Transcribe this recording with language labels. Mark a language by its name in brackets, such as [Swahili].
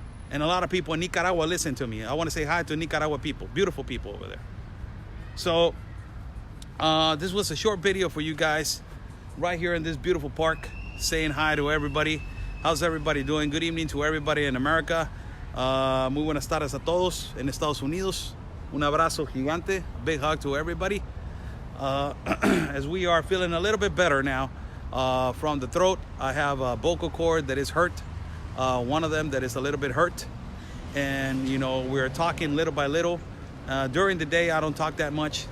[English] And a lot of people in Nicaragua listen to me. I want to say hi to Nicaragua people, beautiful people over there. So this was a short video for you guys right here in this beautiful park, saying hi to everybody. How's everybody doing? Good evening to everybody in America. [Spanish] Muy buenas tardes a todos en Estados Unidos. Un abrazo gigante. [English] Big hug to everybody. As we are feeling a little bit better now from the throat. I have a vocal cord that is hurt. One of them that is a little bit hurt. And, we're talking little by little. During the day, I don't talk that much.